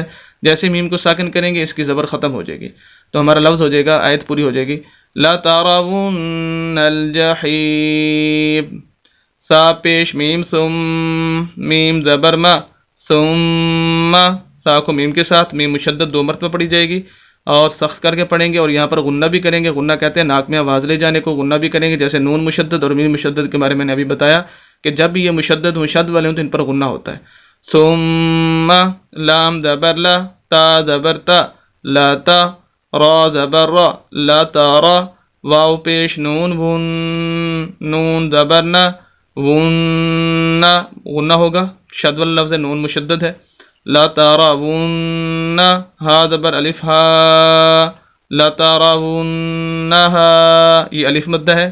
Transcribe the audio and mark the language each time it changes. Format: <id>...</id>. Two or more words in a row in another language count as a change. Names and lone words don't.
<ur>جیسے میم کو ساکن کریں گے اس کی زبر ختم ہو جائے گی، تو ہمارا لفظ ہو جائے گا، آیت پوری ہو جائے گی</ur> <ar>لا ترون الجحیم،</ar> <ur>سا پیش میم ثم، میم زبر ما، ثم، سا کو میم کے ساتھ، میم مشدد 2 مرتبہ پڑھی جائے گی، اور سخت کر کے پڑھیں گے، اور یہاں پر غنہ بھی کریں گے۔ غنہ کہتے ہیں ناک میں آواز لے جانے کو، غنہ بھی کریں گے، جیسے نون مشدد اور میم مشدد کے بارے میں نے ابھی بتایا کہ جب بھی یہ مشدد شد والے ہوں تو ان پر غنہ ہوتا ہے۔ ثم، لام زبر لا، تا زبر تا، لا تا، را زبر را،</ur> <ar>لا تارا،</ar> <ur>واو پیش نون ون، نون زبر نا، ون، غنہ ہوگا، شد والا لفظ ہے، نون مشدد ہے۔</ur> <ar>لا تراون،</ar> <ur>ہا زبر الف ہا،</ur> <ar>لا تراونہا،</ar> <ur>یہ الف مدہ ہے۔</ur>